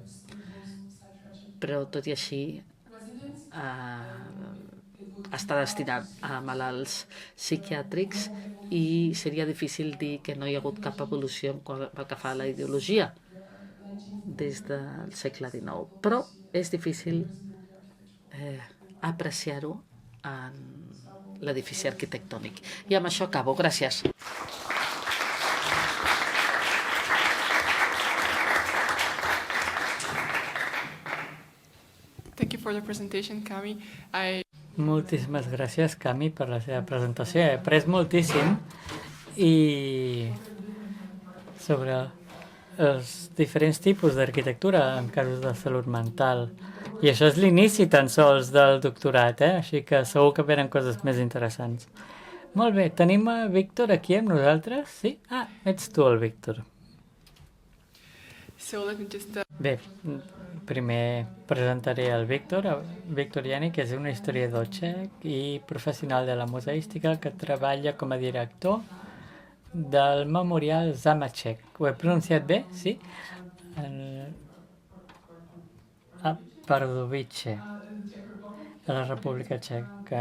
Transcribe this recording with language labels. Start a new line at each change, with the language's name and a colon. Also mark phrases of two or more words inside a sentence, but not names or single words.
Catalan: però tot i així està destinat a malalts psiquiàtrics i seria difícil dir que no hi ha hagut cap evolució pel que fa a la ideologia des del segle XIX. Però és difícil apreciar-ho en l'edifici arquitectònic. I amb això acabo. Gràcies.
English: Thank you for the presentation, Cami.
Catalan: Moltíssimes gràcies, Cami, per la seva presentació. He après moltíssim i sobre els diferents tipus d'arquitectura en casos de salut mental. I això és l'inici tan sols del doctorat, així que segur que venen coses més interessants. Molt bé, tenim a Víctor aquí amb nosaltres? Sí? Ah, ets tu el Víctor.
English: So let me just...
Catalan: Bé, primer presentaré el Víctor Jani, que és un historiador txec i professional de la museística que treballa com a director del Memorial Zámeček. Ho he pronunciat bé? Sí? A Pardubice, a la República Txeca.